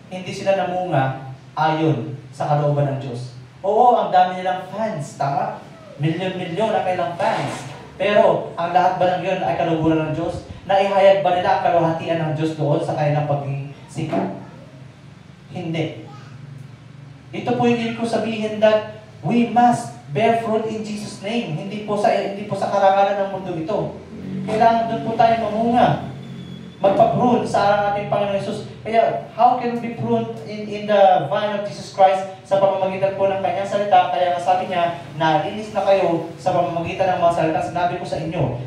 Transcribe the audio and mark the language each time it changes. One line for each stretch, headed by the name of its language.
Filipino: Hindi sila namunga ayon sa kalooban ng Diyos. Oo, ang dami nilang fans, tama? Milyon-milyon ang kailang fans. Pero, ang lahat ba ng yun ay kalooban ng Diyos? Naihayag ba nila ang kalwahatian ng Diyos doon sa kanilang pagsikat? Hindi. Ito po yung ibig ko sabihin
English: that we must bear fruit in Jesus' name.
Filipino: Hindi po sa karangalan ng mundo ito. Kailangan doon po tayo mamunga. Magpa-prune sa ating Panginoon Jesus.
English: Kaya, how can we be pruned in the vine of Jesus Christ
Filipino: sa pamamagitan po ng kanyang salita? Kaya sabi niya, nalinis na kayo sa pamamagitan ng mga salita sinabi ko sa inyo.